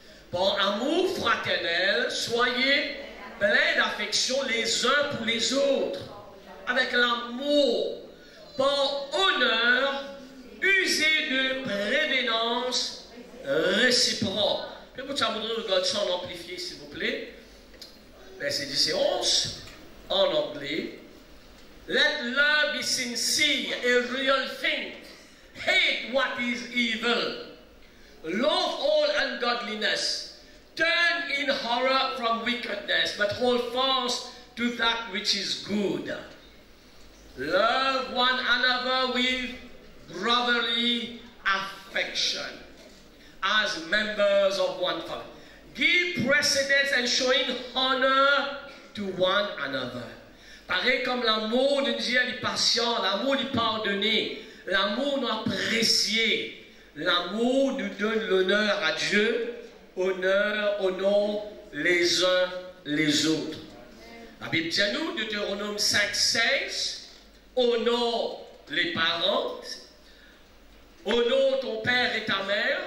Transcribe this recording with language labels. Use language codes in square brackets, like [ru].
[fr] Par amour fraternel, soyez pleins d'affection les uns pour les autres. Avec l'amour, par honneur, usez de prévénance réciproque. Peut-être que ça voudrait regarder ça en amplifié, s'il vous plaît. Verset 10 et 11, en anglais. [en] Let love be sincere, a real thing. Hate what is evil. Love all ungodliness. turn in horror from wickedness, but hold fast to that which is good. Love one another with brotherly affection as members of one family. Give precedence and showing honor to one another. [fr] Pareil comme l'amour nous dit est patient, l'amour est pardonné, l'amour nous apprécié, l'amour nous donne l'honneur à Dieu, honore les uns les autres. La Bible dit à nous, Deutéronome 5,16, honore les parents, honore ton père et ta mère.